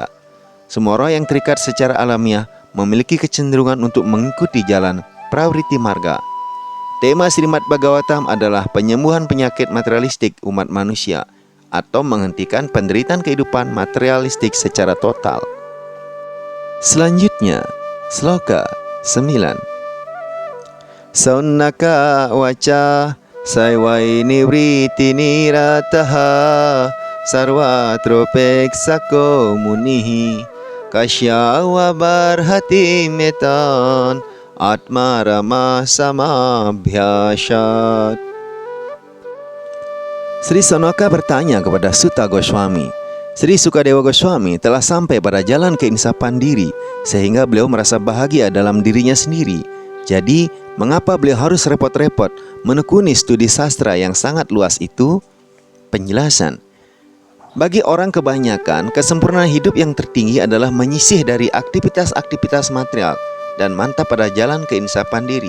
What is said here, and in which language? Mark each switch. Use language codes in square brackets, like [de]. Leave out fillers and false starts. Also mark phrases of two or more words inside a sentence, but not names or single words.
[id] Semua orang yang terikat secara alamiah memiliki kecenderungan untuk mengikuti jalan [sa] Pravriti Marga. [id] Tema Srimad Bhagavatam adalah penyembuhan penyakit materialistik umat manusia atau menghentikan penderitaan kehidupan materialistik secara total. Selanjutnya, Sloka 9. [sa] Saunaka waca saiwai nivriti nirataha sarvatropek sako munihi kasyawa barhati metan atma rama samabhyasat. [id] Sri Sonaka bertanya kepada Suta Goswami, Sri Sukadewa Goswami telah sampai pada jalan keinsapan diri sehingga beliau merasa bahagia dalam dirinya sendiri. Jadi, mengapa beliau harus repot-repot menekuni studi sastra yang sangat luas itu? Penjelasan: bagi orang kebanyakan, kesempurnaan hidup yang tertinggi adalah menyisih dari aktivitas-aktivitas material dan mantap pada jalan keinsapan diri.